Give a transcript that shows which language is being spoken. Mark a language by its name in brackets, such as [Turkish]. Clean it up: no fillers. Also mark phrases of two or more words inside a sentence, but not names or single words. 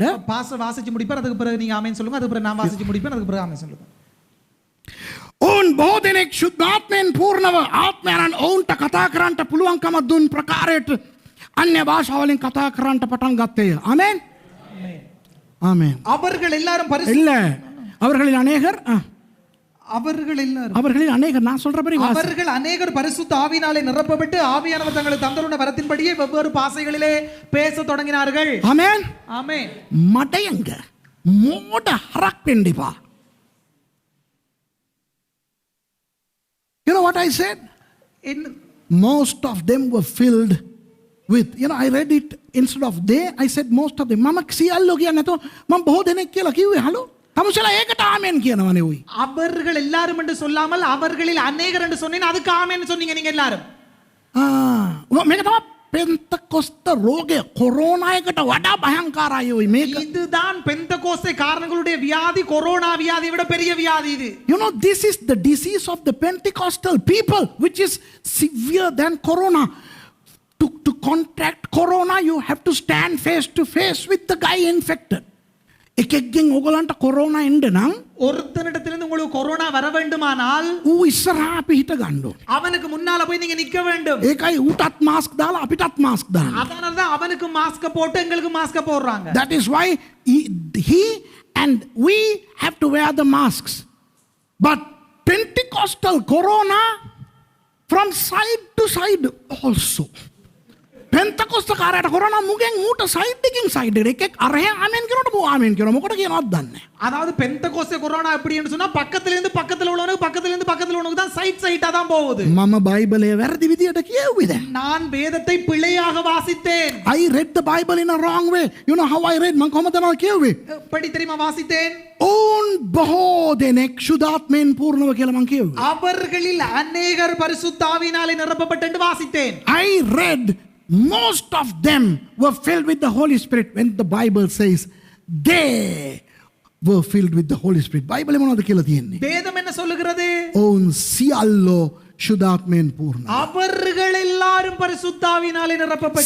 [Tamil] பாஸ்டர் வாசிச்சு முடிப்பார் அதுக்கு பிறகு நீங்க ஆமென் சொல்லுங்க அதுக்கு பிறகு நான் வாசிச்சு முடிப்பேன் அதுக்கு பிறகு ஆமென் சொல்லுங்க. [Sinhala] ඔවුන් බොහෝ දෙනෙක් ශුද්ධාත්මයෙන් පූර්ණව ආත්මයන් ඔවුන්ට කතා කරන්නට පුළුවන්කම දුන් ප්‍රකාරයට අන්‍ය භාෂාවලින් කතා කරන්නට පටන් ගත්තේය. ආමෙන්. [Tamil] ஆமென். அவர்கள் எல்லாரும் இல்ல அவர்களில் அநேகர் அவர்கள் எல்லாரும் அவர்களில் அநேகர் நான் சொல்றபடி வாசி. அவர்கள் அநேகர் பரிசுத்த ஆவியினாலே நிரப்பப்பட்டு ஆவியானவர் தங்களுக்கு தந்தருள்ள வரத்தின்படியே வெவ்வேறு பாஷைகளிலே பேசத் தொடங்கினார்கள். ஆமென். ஆமென். [Sinhala] මඩයංග මෝඩ හරක් වෙන්න එපා. [English] You know what I said? [Tamil] என்ன- [English] Most of them were filled with, I read it instead of they, I said most of them. [Sinhala] මම සියල්ලෝ කියන්නේ නැතුව මම බොහෝ දෙනෙක් කියලා කිව්වේ. හලෝ. තමුසලා ඒකට ආමෙන් කියනවනේ උයි. [Tamil] அவர்கள் எல்லாரும் என்று சொல்லாமல் அவர்களில் அநேகர் என்று சொன்னேன். அதுக்கு ஆமென்னு சொன்னீங்க நீங்க எல்லாரும். [Sinhala] මේක තමයි පෙන්තකොස්ත රෝගය කොරෝනා එකට වඩා භයංකාරයි උයි මේක. [Tamil] இதுதான் பெந்தகோஸ்தே காரணங்களுடைய வியாதி, கொரோனா வியாதியை விட பெரிய வியாதி இது. [English] This is the disease of the Pentecostal people, which is severe than corona. To contract corona, you have to stand face to face with the guy infected. [Sinhala] එකෙක්ගෙන් ඔයගලන්ට කොරෝනා එන්න නම් [Tamil] ஒருத்தனிடத்திலிருந்து உங்களுக்கு கொரோனா வர வேண்டுமானால் [Sinhala] ඌ ඉස්සරහා අපි හිට ගන්න ඕනේ. [Tamil] அவனுக்கு முன்னால போய் நீங்க நிக்க வேண்டும். [Sinhala] ඒකයි ඌටත් මාස්ක් දාලා අපිටත් මාස්ක් දාන්න. [Tamil] அதனால தான் அவனுக்கு மாஸ்க போட்டு எங்களுக்கு மாஸ்க போடுறாங்க. [English] That is why he and we have to wear the masks. But Pentecostal corona from side to side also. [Sinhala] පෙන්තකොස්ත කාරයට කොරෝනා මුගෙන් ඌට සයිඩ් එකකින් සයිඩ් එකක් අරහෙන් ආමෙන් කියනකොට බෝ ආමෙන් කියනවා. මොකද කියනවද දන්නේ. [Tamil] அதாவது பெந்தகோஸ்தே கொரோனா எப்படின்னு சொன்னா பக்கத்துல இருந்து பக்கத்துல உள்ளவனுக்கு பக்கத்துல இருந்து பக்கத்துல உள்ளவனுக்கு தான் சைட் சைட்டா தான் போகுது. [Sinhala] මම බයිබලයේ වැරදි විදියට කියෙව්වේ දැන්. [Tamil] நான் வேதத்தை பிழையாக வாசித்தேன். [English] I read the Bible in a wrong way. You know how I read? [Sinhala] මම කොහොමද තමයි කියෙව්වේ? [Tamil] எப்படி தெரியுமா வாசித்தேன்? [Sinhala] ඕන් බොහෝ දෙනෙක් ශුද්ධාත්මයෙන් පූර්ණව කියලා මම කියෙව්වේ. [Tamil] அவர்களில் அநேகர் பரிசுத்த ஆவியினாலே நிரப்பப்பட்டு என்று வாசித்தேன். [English] I read most of them were filled with the Holy Spirit when the Bible says they were filled with the Holy Spirit. [Sinhala] Bible මොනවද කියලා තියෙන්නේ? [Tamil] வேதம் என்ன சொல்லுகிறது? [Sinhala] ඕන් සියල්ලෝ ශුද්ධාත්මයෙන් පූර්ණ. [Tamil] அவர்கள் எல்லாரும் பரிசுத்த ஆவியினாலே நிரப்பப்பட்டு